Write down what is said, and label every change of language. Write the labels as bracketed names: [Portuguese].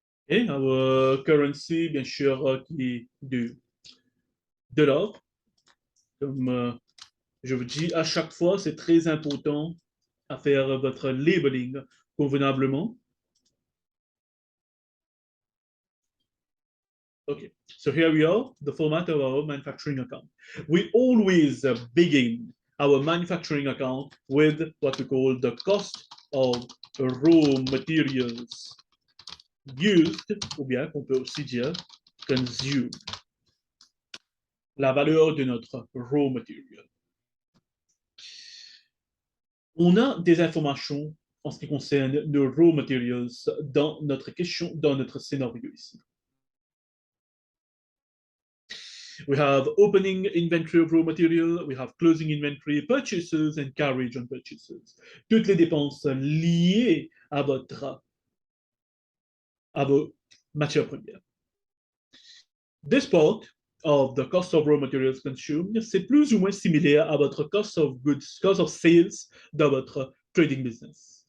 [French] Et [English] our currency, [French] bien sûr, qui est du dollar. Comme je vous dis à chaque fois, c'est très important à faire votre labeling convenablement. [English] Okay, so here we are, the format of our manufacturing account. We always begin our manufacturing account with what we call the cost of raw materials. [French] used, ou bien qu'on peut aussi dire consumed, la valeur de notre raw material. On a des informations en ce qui concerne nos raw materials dans notre question, dans notre scénario ici. [English] We have opening inventory of raw material, we have closing inventory, purchases and carriage on purchases. [French] Toutes les dépenses liées à vos matières premières. [English] This part of the cost of raw materials consumed, [French] c'est plus ou moins similaire à votre cost of goods, cost of sales dans votre trading business.